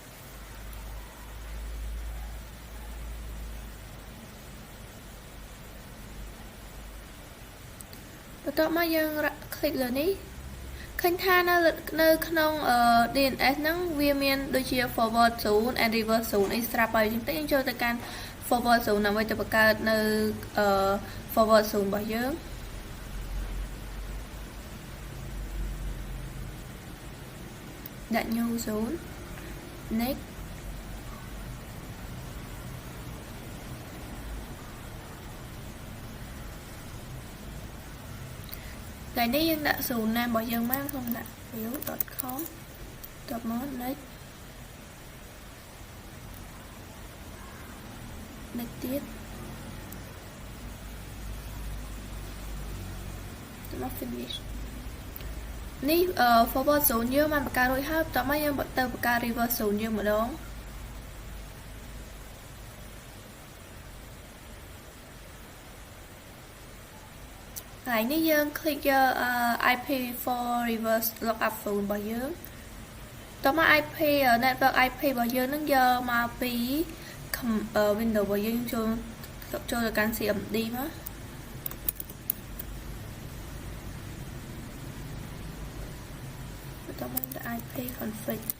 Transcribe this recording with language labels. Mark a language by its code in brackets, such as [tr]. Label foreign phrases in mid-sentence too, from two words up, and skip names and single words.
[km] បន្ទាប់មកយើង click លើនេះឃើញថានៅក្នុង DNS ហ្នឹងវាមានដូចជា [en] forward zone and reverse zone [km] អីស្រាប់ហើយអញ្ចឹងទៅយើងចូលទៅកាន់ [en] forward zone [km] ដើម្បីទៅបង្កើតនៅ [en] forward zone [km] របស់យើង ដាក់ [en] new zone next [km] ថ្ងៃនេះយើងដាក់ zone ណារបស់យើងមកខ្ញុំដាក់ view.com តបមក next ទៀត មក finish នេះ [en] forward zone [km] យើងបានបង្កើតរួចហើយបន្ទាប់មកយើងទៅបង្កើត [en] reverse zone [km] យើងម្ដង ថ្ងៃនេះយើង click យក [en] IP4 reverse lookup zone [km] របស់យើងតោះមក [en] IP network IP [km] របស់យើងនឹងយកមកពី Windows របស់យើងចូលទៅកាន់ CMD មក បន្តមកដាក់ [en] IP config